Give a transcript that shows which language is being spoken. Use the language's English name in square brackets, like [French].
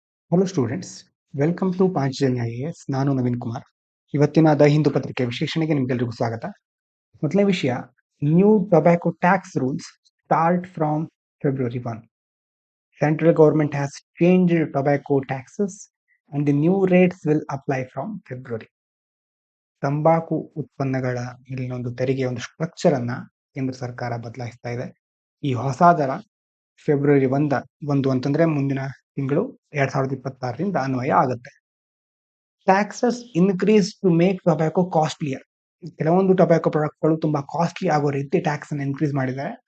[English] Hello students, welcome to Panchajanya IAS. [Kannada] ನಾನು ನವೀನ್ ಕುಮಾರ್. ಇವತ್ತಿನ the Hindu ಪತ್ರಿಕೆ ವಿಶ್ಲೇಷಣೆಗೆ ನಿಮ್ಗೆಲ್ರಿಗೂ ಸ್ವಾಗತ. ಮೊದಲನೇ ವಿಷಯ, [English] New tobacco tax rules start from February 1. Central government has changed tobacco taxes and the new rates will apply from February. [Kannada] ತಂಬಾಕು ಉತ್ಪನ್ನಗಳ ಮೇಲಿನ ಒಂದು ತೆರಿಗೆಯ ಒಂದು ಸ್ಟ್ರಕ್ಚರ್ ಅನ್ನ ಕೇಂದ್ರ ಸರ್ಕಾರ ಬದಲಾಯಿಸ್ತಾ ಇದೆ. ಈ ಹೊಸ ದರ ಫೆಬ್ರವರಿ 1 ಅಂತಂದ್ರೆ ಮುಂದಿನ ತಿಂಗಳು 2026ರಿಂದ ಅನ್ವಯ ಆಗುತ್ತೆ. [English] Taxes increase to make tobacco costlier. [Kannada] ಕೆಲವೊಂದು ಟೊಬ್ಯಾಕೊ ಪ್ರಾಡಕ್ಟ್ಗಳು ತುಂಬಾ ಕಾಸ್ಟ್ಲಿ ಆಗೋ ರೀತಿ ಟ್ಯಾಕ್ಸ್ ಅನ್ನು ಇನ್ಕ್ರೀಸ್ ಮಾಡಿದ್ದಾರೆ.